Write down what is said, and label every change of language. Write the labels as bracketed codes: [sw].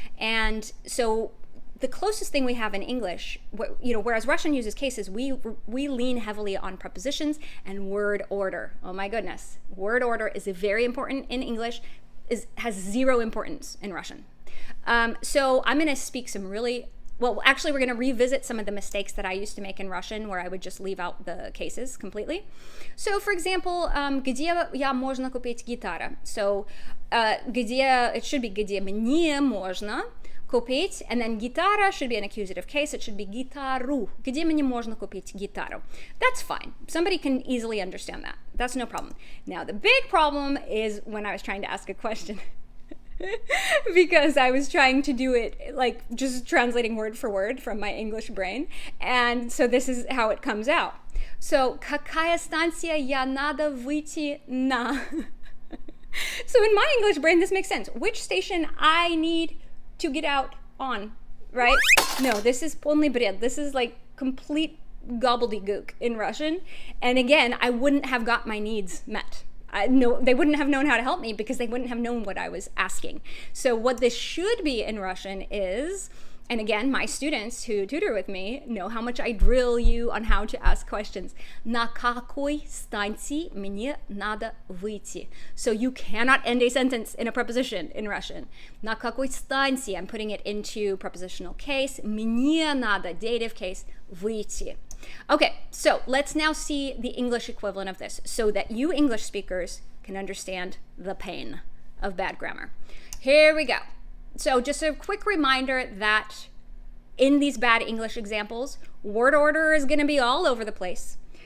[en] And so the closest thing we have in English, whereas Russian uses cases, we lean heavily on prepositions and word order. Oh my goodness. Word order is very important in English, has zero importance in Russian. So I'm going to speak we're going to revisit some of the mistakes that I used to make in Russian where I would just leave out the cases completely. So for example, [ru] где можно купить гитара? [en] So it should be [ru] где мне можно купить, [en] and then гитара should be an accusative case. It should be гитару. [ru] Где мне можно купить гитару? [en] That's fine. Somebody can easily understand that. That's no problem. Now the big problem is when I was trying to ask a question. Because I was trying to do it like just translating word for word from my English brain. And so this is how it comes out. [ru] So, какая станция я надо выйти на? [en] So in my English brain, this makes sense. Which station I need to get out on, right? No, this is [ru] полный бред. [en] This is like complete gobbledygook in Russian. And again, I wouldn't have got my needs met. They wouldn't have known how to help me because they wouldn't have known what I was asking. So what this should be in Russian is, and again, my students who tutor with me know how much I drill you on how to ask questions. [ru] На какой станции мне надо выйти? [en] So you cannot end a sentence in a preposition in Russian. [ru] На какой станции, [en] I'm putting it into prepositional case. [ru] Мне надо, [en] dative case, [ru] выйти. [en] Okay, so let's now see the English equivalent of this so that you English speakers can understand the pain of bad grammar. Here we go. So just a quick reminder that in these bad English examples, word order is going to be all over the place.